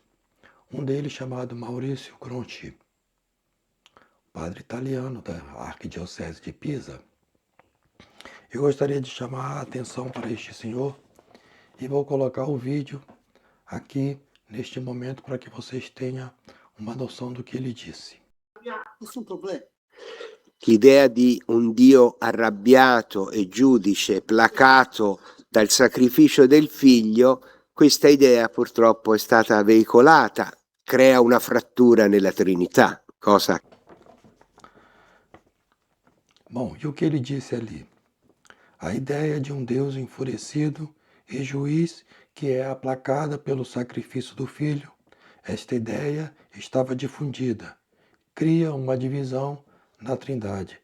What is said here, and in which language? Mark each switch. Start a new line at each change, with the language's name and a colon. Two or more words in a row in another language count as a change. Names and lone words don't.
Portuguese: Um deles chamado Maurício Gronchi, padre italiano da Arquidiocese de Pisa. Eu gostaria de chamar a atenção para este senhor e vou colocar o vídeo aqui neste momento para que vocês tenham uma noção do que ele disse.
Italian: Nessun problema. L'idea di un Dio arrabbiato e giudice, placato dal sacrificio del figlio, questa idea purtroppo è stata veicolata, crea una frattura nella Trinità, cosa...
Portuguese: Bom, e o que ele disse ali? A ideia de um Deus enfurecido e juiz que é aplacada pelo sacrifício do filho, esta ideia estava difundida. Cria uma divisão na Trindade.